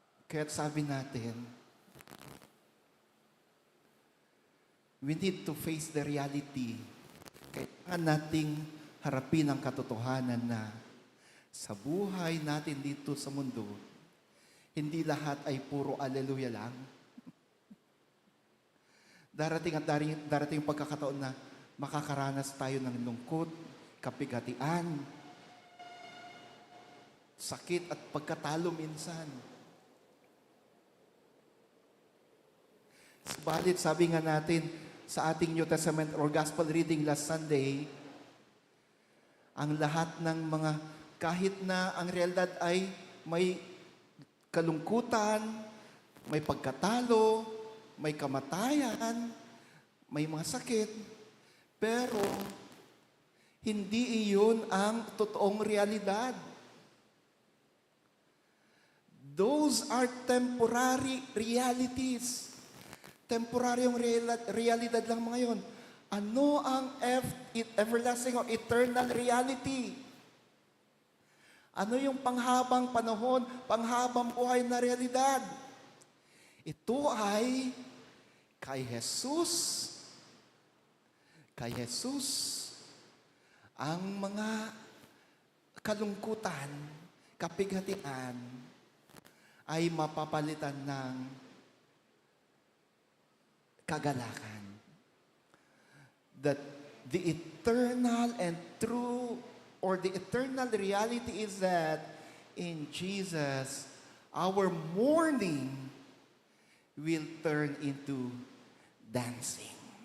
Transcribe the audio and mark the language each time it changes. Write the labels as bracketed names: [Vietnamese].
[Filipino] Kaya't sabi natin, [English] we need to face the reality. [Filipino] Kailangan nating harapin ang katotohanan na sa buhay natin dito sa mundo, hindi lahat ay puro aleluya lang. Darating yung pagkakataon na makakaranas tayo ng lungkot, kapigatian, sakit at pagkatalo minsan. Subalit, sabi nga natin sa ating [English] New Testament or Gospel reading last Sunday, [Filipino] ang lahat ng mga, kahit na ang realidad ay may kalungkutan, may pagkatalo, may kamatayan, may mga sakit, pero hindi iyon ang totoong realidad. [English] Those are temporary realities. [Filipino] Temporaryong realidad lang mga yun. Ano ang [English] everlasting or eternal reality? [Filipino] Ano yung panghabang panahon, panghabang buhay na realidad? Ito ay kay Jesus. Kay Jesus, ang mga kalungkutan, kapighatian, ay mapapalitan ng kagalakan. [English] That the eternal and true, or the eternal reality is that in Jesus, our mourning will turn into dancing.